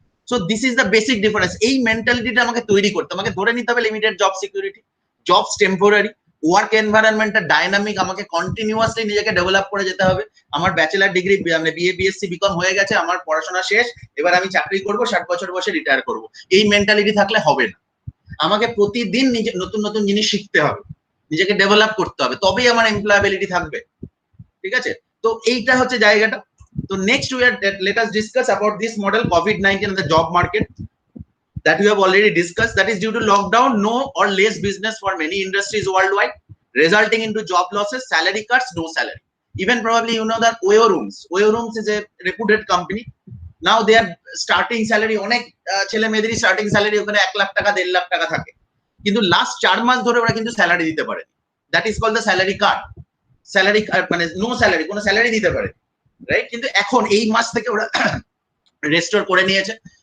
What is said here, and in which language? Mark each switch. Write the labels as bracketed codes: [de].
[en] So this is the basic difference. [bn] এই মেন্টালিটিটা আমাকে তৈরি করতে, আমাকে ধরে নিতে হবে limited job security, jobs temporary, work এনভায়রনমেন্টটা dynamic, আমাকে কন্টিনিউয়াসলি নিজেকে ডেভেলপ করে যেতে হবে। আমার ব্যাচেলার ডিগ্রি, মানে বিএ বিএসসি বিকম হয়ে গেছে, আমার পড়াশোনা শেষ, এবার আমি চাকরি করব, 60 বছর বসে রিটায়ার করব, এই মেন্টালিটি থাকলে হবে না। আমাকে প্রতিদিন নিজে নতুন নতুন জিনিস শিখতে হবে, নিজেকে ডেভেলপ করতে হবে, তবেই আমার এমপ্লয়াবিলিটি থাকবে। ঠিক আছে, তো এইটা হচ্ছে জায়গাটা। তো next [en] let us discuss about this model COVID-19 and the job market that we have already discussed. That is due to lockdown, no or less business for many industries worldwide, resulting into job losses, salary cuts, no salary. Even probably you know that Oyo Rooms is a reputed company. Now they are starting salary, [bn] অনেক ছেলে মেয়েদেরই starting salary ওখানে 1 লাখ টাকা 1.5 লাখ টাকা থাকে, কিন্তু last 4 মাস ধরে ওরা কিন্তু স্যালারি দিতে পারে। [en] That is called the salary cut. Salary মানে no salary, [bn] কোনো স্যালারি দিতে পারে, [en] Right? [bn] কিন্তু এখন এই মাস থেকে ওরা রেস্টোর করে নিয়েছে।